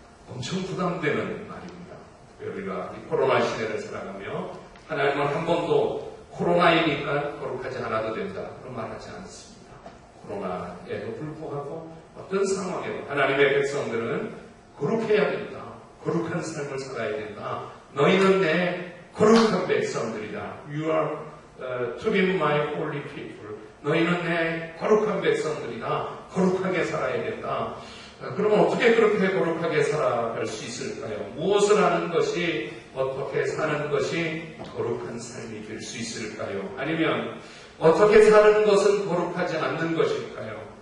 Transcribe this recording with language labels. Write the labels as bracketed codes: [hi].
[ko] 엄청 부담되는 말입니다. 우리가 이 코로나 시대를 살아가며 하나님은 한 번도 코로나이니까 거룩하지 않아도 된다. 그런 말 하지 않습니다. 코로나에도 불구하고 어떤 상황에도 하나님의 백성들은 거룩해야 된다. 거룩한 삶을 살아야 된다. 너희는 내 거룩한 백성들이다. [en] You are to be my holy people. [ko] 너희는 내 거룩한 백성들이다. 거룩하게 살아야 된다. 그러면 어떻게 그렇게 거룩하게 살아갈 수 있을까요? 무엇을 하는 것이, 어떻게 사는 것이 거룩한 삶이 될 수 있을까요? 아니면 어떻게 사는 것은 거룩하지 않는 것일까요?